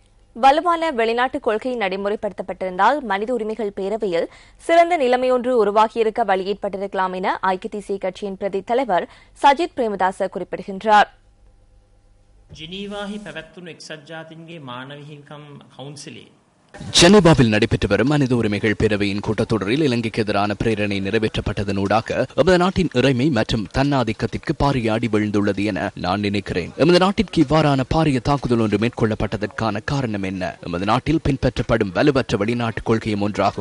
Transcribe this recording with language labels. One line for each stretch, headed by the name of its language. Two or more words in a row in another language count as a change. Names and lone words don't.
Tamil: வலுவான வெளிநாட்டு கொள்கை நடைமுறைப்படுத்தப்பட்டிருந்தால் மனித உரிமைகள் பேரவையில் சிறந்த நிலைமையொன்று உருவாகியிருக்க வழி ஏற்பட்டிருக்கலாம் என ஐக்கிய தேசிய கட்சியின் பிரதி தலைவர் சஜித் பிரேமதாச குறிப்பிடுகின்றார்.
Sinhala: ජිනීවාහි පැවැත්වුණු එක්සත් ජාතීන්ගේ මානව හිමිකම් කවුන්සිලේ
Tamil: ஜெனீவாவில் நடைபெற்று வரும் மனித உரிமைகள் பேரவையின் கூட்டத்தொடரில் இலங்கைக்கு எதிரான பிரேரணை நிறைவேற்றப்பட்டதனூடாக எமது நாட்டின் இறைமை மற்றும் தன்னாதிக்கத்திற்கு பாரிய அடி விழுந்துள்ளது என நான் நினைக்கிறேன். எமது நாட்டிற்கு இவ்வாறான பாரிய தாக்குதல் ஒன்று மேற்கொள்ளப்பட்டதற்கான காரணம் என்ன? எமது நாட்டில் பின்பற்றப்படும் வலுவற்ற வெளிநாட்டு கொள்கையும் ஒன்றாகும்.